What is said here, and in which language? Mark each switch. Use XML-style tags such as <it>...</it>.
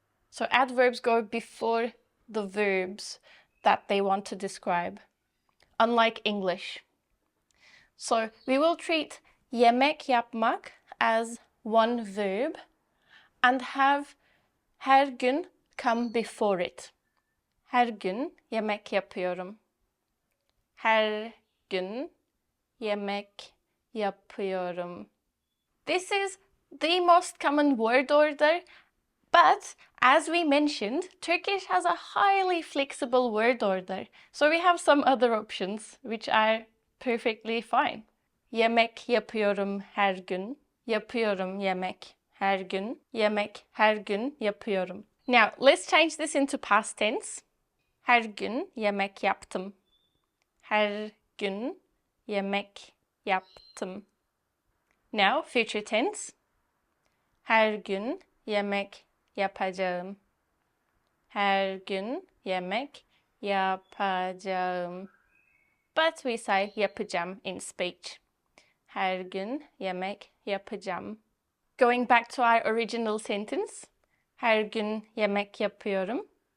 <en>So adverbs go before the verbs that they want to describe, unlike English. So we will treat yemek yapmak as one verb and have her gün come before it.</en> <tr>Her gün yemek yapıyorum. Her gün yemek yapıyorum.</tr> <en>This is the most common word order, but as we mentioned, Turkish has a highly flexible word order. So we have some other options which are perfectly fine. Yemek yapıyorum her gün.</en> <tr>yapıyorum yemek her gün. Yemek her gün yapıyorum.</tr> <en>Now, let's change this into past tense.</en> <tr>Her gün yemek yaptım. Her gün yemek yaptım.</tr> <en>Now, future tense.</en> <tr>Her gün yemek yapacağım. Her gün yemek yapacağım.</tr> <en>But we say yapacağım in speech. Her gün yemek yapacağım. Going back to our original sentence.</en> <tr>Her gün yemek yapıyorum.</tr>